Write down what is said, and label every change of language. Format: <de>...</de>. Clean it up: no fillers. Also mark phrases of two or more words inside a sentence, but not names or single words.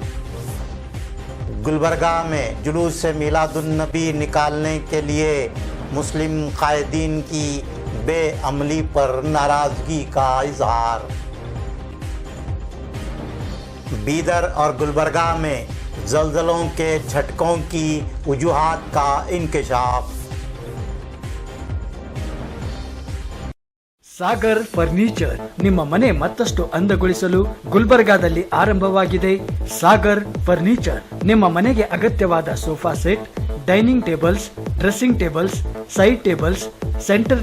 <hi>गुलबर्गा में जुलूस से मिलादुन नबी निकालने के लिए मुस्लिम कायदीन की बेअमली पर नाराज़गी का इजहार। बीदर और गुलबर्गा में ज़लज़लों के झटकों की वजूहात का इंकशाफ।</hi> <kn>ಸಾಗರ್ ಫರ್ನಿಚರ್ ನಿಮ್ಮ ಮನೆ ಮತ್ತಷ್ಟು ಅಂದಗೊಳಿಸಲು ಗುಲ್ಬರ್ಗಾದಲ್ಲಿ ಆರಂಭವಾಗಿದೆ. ಸಾಗರ್ ಫರ್ನಿಚರ್ ನಿಮ್ಮ ಮನೆಗೆ ಅಗತ್ಯವಾದ ಸೋಫಾ ಸೆಟ್, ಡೈನಿಂಗ್ ಟೇಬಲ್ಸ್, ಡ್ರೆಸ್ಸಿಂಗ್ ಟೇಬಲ್ಸ್, ಸೈಡ್ ಟೇಬಲ್ಸ್, ಸೆಂಟರ್</kn>